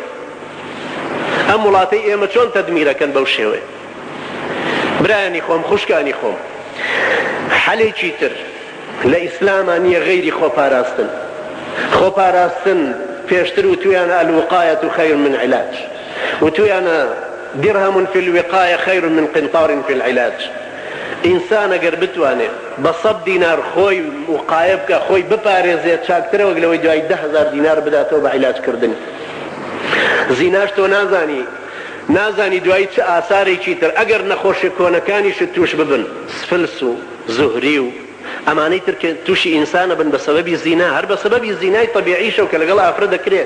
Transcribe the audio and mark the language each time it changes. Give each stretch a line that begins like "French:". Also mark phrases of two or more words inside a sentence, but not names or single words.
Central Kurdish: ئەم وڵاتەی ئێمە چۆن تەدمیرەکەن بەو شێوەیە؟ برایانی خۆم، خوشکانی خۆم، حەلێکی تر لە ئیسلامە نییە غەیری خۆپاراستن. خۆپاراستن پێشتر و تویانە
Arabic: الوقایەة خەیر من علاج،
Central Kurdish: و تویانە
Arabic: درهم في الوقاية خير من قنطار في العلاج.
Central Kurdish: ئینسان ئەگەر بتوانێت بە 100 دینار خۆی وقایە بکە، خۆی بپارێزێت، چاکترە وەک لەوەی دوای 10,000 دینار بداتەوە بە عیلاجکردن. زیناش تۆ نازانی دوایی چه ئاسارێکی تر ئەگەر نەخۆشی کۆنەکانیشت توش ببن، سفلس و زوهری و ئەمانەی تر کە تووشی ئینسانە بن بە سەبەبی زینا، هەر بە سەبەبی زینای طەبیعیشە و کە لەگەڵ ئافرەت دەکرێت.